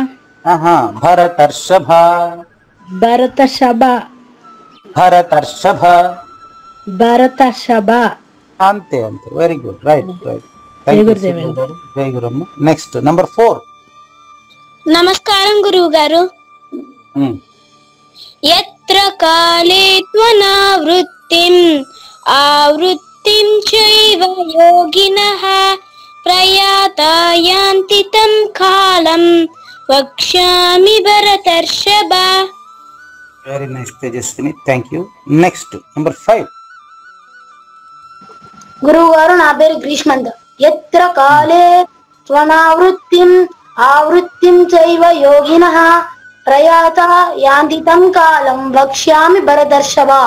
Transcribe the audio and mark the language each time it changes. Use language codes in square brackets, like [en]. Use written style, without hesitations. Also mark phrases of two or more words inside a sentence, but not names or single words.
[te] అంతే. [en] very good, right. [te] జై గురమ్మ. [en] next number 4. [te] నమస్కారం గురువు గారు. [sa] యత్ర यत्र काले त्वनावृत्तिम् आवृत्तिं चैव योगिनः प्रयाता यान्ति तं कालं वक्ष्यामि भरतर्षभ. [en] very nice తేజస్విని, thank you. next number 5. [te] గురువు గారు, నా పేరు గ్రీష్మంత్. [sa] ఎత్ర కాలే త్వనావృత్తిం ఆవృత్తిం చైవ యోగినః ప్రయాత యాంతి తం కాలం వక్ష్యామి భరతర్షభ.